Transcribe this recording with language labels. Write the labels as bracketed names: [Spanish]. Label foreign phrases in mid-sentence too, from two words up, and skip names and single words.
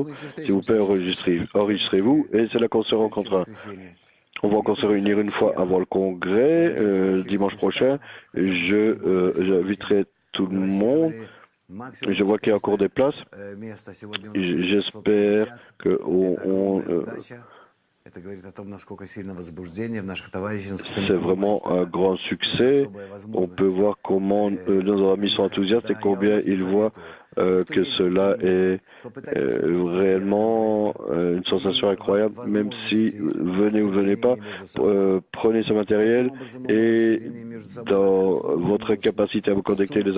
[French] S'il vous plaît, enregistrez-vous et c'est là qu'on se rencontrera. On va encore se réunir une fois avant le congrès, dimanche prochain. J'inviterai tout le monde. Je vois qu'il y a encore des places. J'espère que [Russian] Это говорит о том, насколько сильно возбуждение в наших товарищеских. [French] C'est vraiment un grand succès. On peut voir comment nos amis sont enthousiastes et combien ils voient que cela est réellement une sensation incroyable. Même si venez ou venez pas, prenez ce matériel et dans votre capacité à vous connecter les uns